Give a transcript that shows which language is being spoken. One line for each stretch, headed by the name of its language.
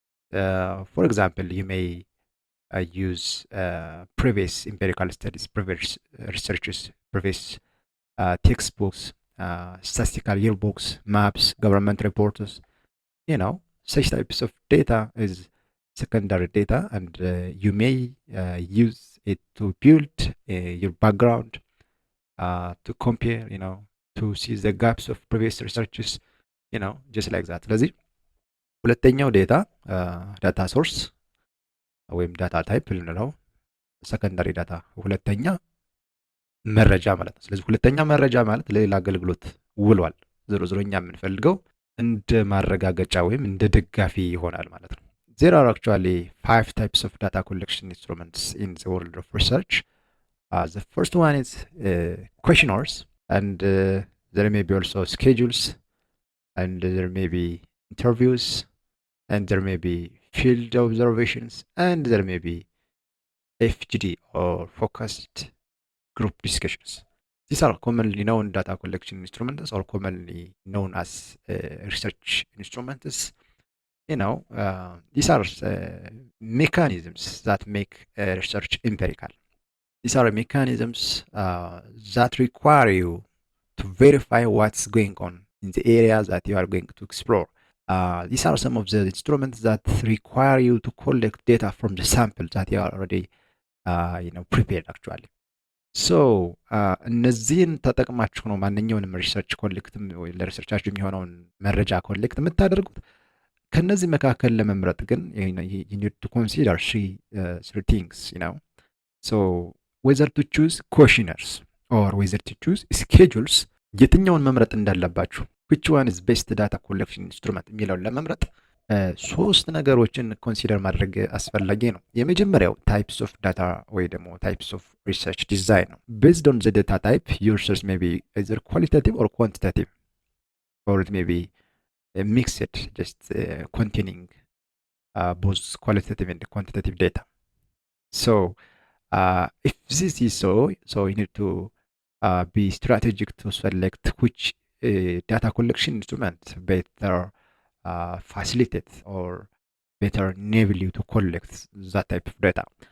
English: For example, you may use previous empirical studies, previous researches, previous textbooks, statistical yearbooks, maps, government reports. Such types of data is secondary data, and you may use it to build your background, to compare, to see the gaps of previous researches, just like that.
Amharic: ስለዚህ ሁለተኛው ዳታ ሶርስ ወይም ዳታ ታይፕ ልንለው ሰከንዳሪ ዳታ፣ ሁለተኛ መረጃ ማለት ነው። ስለዚህ ሁለተኛ መረጃ ማለት ለሌላ አገልግሎት ውሏል። ዞሮ ዞሮ እኛ የምንፈልገው እንደ ማረጋገጫ ወይም እንደ ደጋፊ ይሆናል ማለት ነው።
English: There are actually 5 types of data collection instruments in the world of research. The first one is questionnaires, and there may be also schedules, and there may be interviews, and there may be field observations, and there may be FGD or focused group discussions. These are commonly known data collection instruments, or commonly known as research instruments. These are mechanisms that make research empirical. These are mechanisms that require you to verify what's going on in the area that you are going to explore. These are some of the instruments that require you to collect data from the sample that you are already prepared actually.
Amharic: So እነዚህን ተጠቅማችሁ ነው ማንኛውንም ሪሰርች ኮሌክት ለሪሰርቻችሁ የሚሆነውን መረጃ ኮሌክት የምታደርጉት። ከነዚህ መካከል ለመምረጥ ግን
English: you need to consider three things, so whether to choose questionnaires or whether to choose schedules,
Amharic: የትኛውን መምረጥ እንዳለባችሁ
English: which one is best data collection instrument
Amharic: የሚለውን ለመምረጥ ሶስት ነገሮችን ኮንሲደር ማድረግ አስፈላጊ ነው።
English: የመጀመሪያው ታይፕስ ኦፍ ዳታ ወይ ደግሞ ታይፕስ ኦፍ ሪሰርች ዲዛይን ነው። ቤዝድ ኦን ዘ ዳታ ታይፕ your research may be either qualitative or quantitative, or it may be mixed, just containing both qualitative and quantitative data. So if this is so you need to be strategic to select which data collection instrument better facilitate or better enable you to collect that type of data.